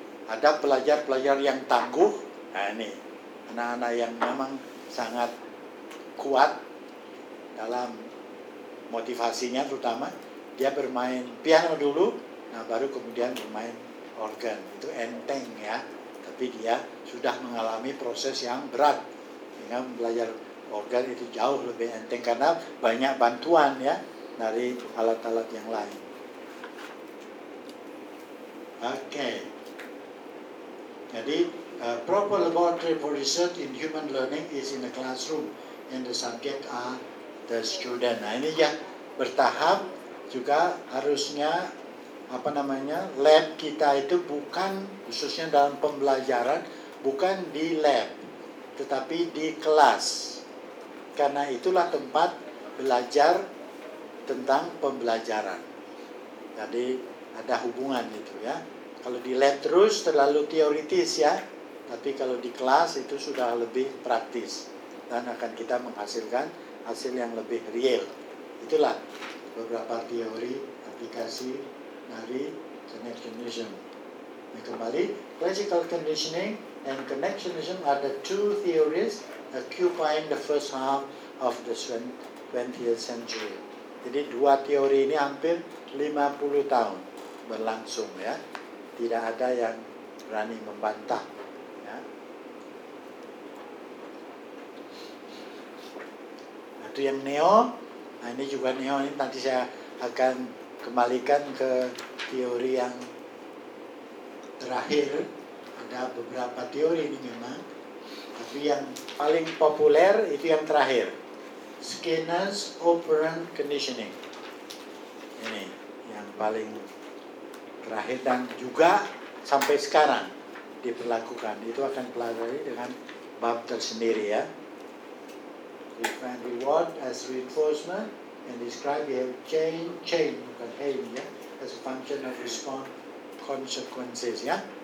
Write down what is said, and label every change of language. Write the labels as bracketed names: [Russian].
[Indonesian] ada pelajar-pelajar yang tangguh. Nah, ini anak-anak yang memang sangat kuat dalam motivasinya, terutama dia bermain piano dulu, nah baru kemudian bermain organ. Itu enteng ya, tapi dia sudah mengalami proses yang berat. Dengan belajar organ itu jauh lebih enteng karena banyak bantuan ya dari alat-alat yang lain. Oke. Jadi [English] proper laboratory for research in human learning is in the classroom and the subject are the student. [Indonesian] Nah ini ya bertahap juga harusnya apa namanya lab kita itu bukan khususnya dalam pembelajaran bukan di lab tetapi di kelas, karena itulah tempat belajar tentang pembelajaran. Jadi ada hubungan itu ya. Kalau di lab terus terlalu teoritis ya, tapi kalau di kelas itu sudah lebih praktis dan akan kita menghasilkan hasil yang lebih real. Itulah beberapa teori aplikasi dari connectionism. Nah, kembali, [English] classical conditioning and connectionism are the two theories occupying the first half of the 20th century. [Indonesian] Jadi dua teori ini hampir 50 tahun berlangsung ya. Tidak ada yang berani membantah. Ya. Nah, itu yang neo. Nah, ini juga neo. Ini nanti saya akan kembalikan ke teori yang terakhir. Ada beberapa teori ini memang, tapi yang paling populer itu yang terakhir, Skinner's operant conditioning. Ini yang paling terakhir dan juga sampai sekarang diperlakukan. Itu akan pelajari dengan bab tersendiri ya. [English] Define reward as reinforcement and describe behavior change [Indonesian] bukan [English] behavior ya, as a function of response consequences ya.